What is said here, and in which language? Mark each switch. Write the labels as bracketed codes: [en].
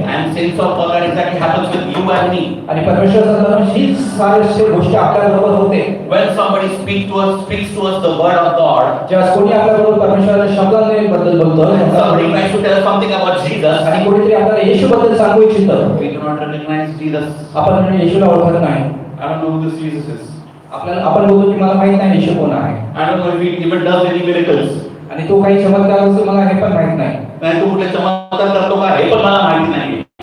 [en] And saints of God, that exactly happens with you and me. [mr] आणि परमेश्वर संतांनो, हीच सारी गोष्ट आपल्या बरोबर होते. [en] When somebody speaks to us the word of God, [mr] जेव्हा कोणी आपल्या बरोबर परमेश्वराच्या शब्दांबद्दल बोलतो, [en] and somebody tries to tell us something about Jesus, [mr] आणि कोणीतरी आपल्याला येशूबद्दल सांगू इच्छितो, [en] we do not recognize Jesus. [mr] आपण म्हणजे येशूला ओळखत नाही. [en] I don't know who this Jesus is. [mr] आपण बोलतो की मला माहित नाही येशू कोण आहे, I don't know if he even does any miracles. आणि तो काही चमत्कार असतो मला हे पण माहित नाही. नाही तो कुठले चमत्कार करतो का हे पण मला माहिती नाही.